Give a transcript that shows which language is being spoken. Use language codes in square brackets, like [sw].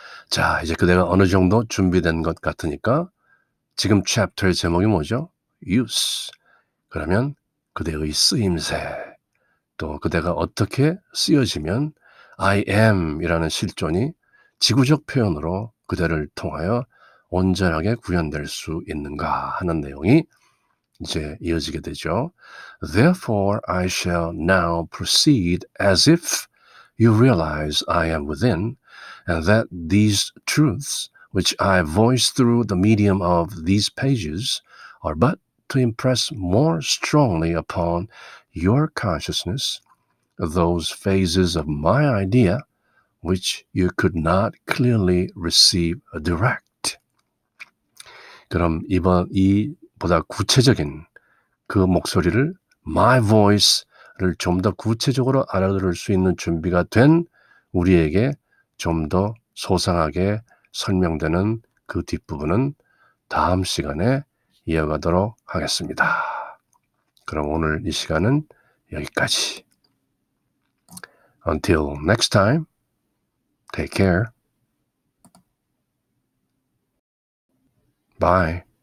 [ko] 자, 이제 그대가 어느 정도 준비된 것 같으니까 지금 챕터의 제목이 뭐죠? [en] use. [ko] 그러면 그대의 쓰임새, 또 그대가 어떻게 쓰여지면 I am 이라는 실존이 지구적 표현으로 그대를 통하여 온전하게 구현될 수 있는가 하는 내용이 이제 이어지게 되죠. [en] Therefore I shall now proceed as if you realize I am within and that these truths which I voice through the medium of these pages are but to impress more strongly upon your consciousness those phases of my idea which you could not clearly receive direct. [ko] 그럼 이번 보다 구체적인 그 목소리를 [en] my voice를 [ko] 좀 더 구체적으로 알아들을 수 있는 준비가 된 우리에게 좀 더 소상하게 설명되는 그 뒷부분은 다음 시간에 이어가도록 하겠습니다. 그럼 오늘 이 시간은 여기까지. [en] Until next time, take care. Bye.